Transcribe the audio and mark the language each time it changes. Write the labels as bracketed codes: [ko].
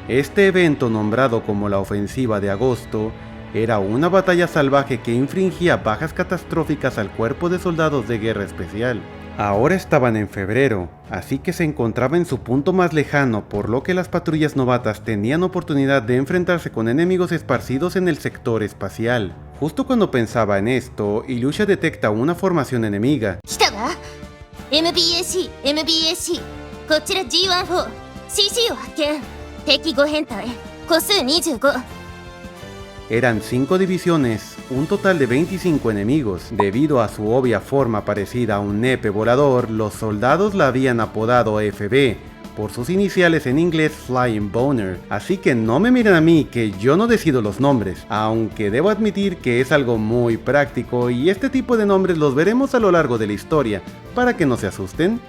[es] Este evento, nombrado como la Ofensiva de Agosto, era una batalla salvaje que infringía bajas catastróficas al cuerpo de soldados de guerra especial. Ahora estaban en febrero, así que se encontraba en su punto más lejano, por lo que las patrullas novatas tenían oportunidad de enfrentarse con enemigos esparcidos en el sector espacial. Justo cuando pensaba en esto, Ilusha detecta una formación enemiga. [ja] MBAC こちら G14 CC を発見敵5編隊個数25 [es] Eran 5 divisiones, un total de 25 enemigos. Debido a su obvia forma parecida a un nepe volador, los soldados la habían apodado FB, por sus iniciales en inglés [en] Flying Boner, [es] así que no me miren a mí que yo no decido los nombres, aunque debo admitir que es algo muy práctico y este tipo de nombres los veremos a lo largo de la historia, para que no se asusten.